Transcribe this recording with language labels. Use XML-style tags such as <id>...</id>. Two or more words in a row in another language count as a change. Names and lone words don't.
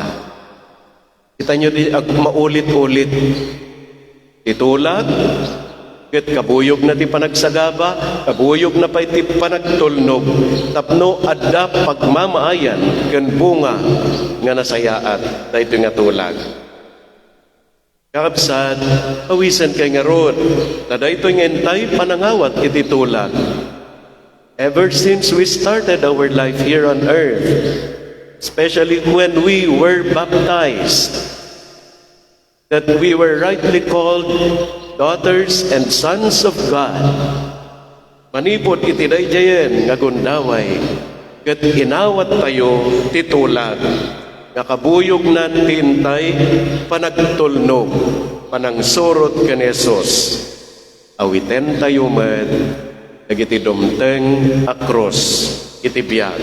<ilo>Kita nyo di maulit-ulit titulag ket kabuyog na ti panagsagaba, kabuyog na pa iti panagtulnog, tapno adda pagmamaayan ken bunga nga nasayaat dayto nga tulag. Kakabsat, awisan kay nga rod, na dayto nga entay panangawat iti tulag.</ilo> <en>Ever since we started our life here on earth, especially when we were baptized, that we were rightly called daughters and sons of God.</en> <ilo>Manipod iti dayjayen nga gundaway, ket inawat tayo titulag, nga kabuyog na tintay panagtulnog, panangsurot ken Jesus. Awiten tayo med, dagiti dumteng akros, iti biyag.</ilo>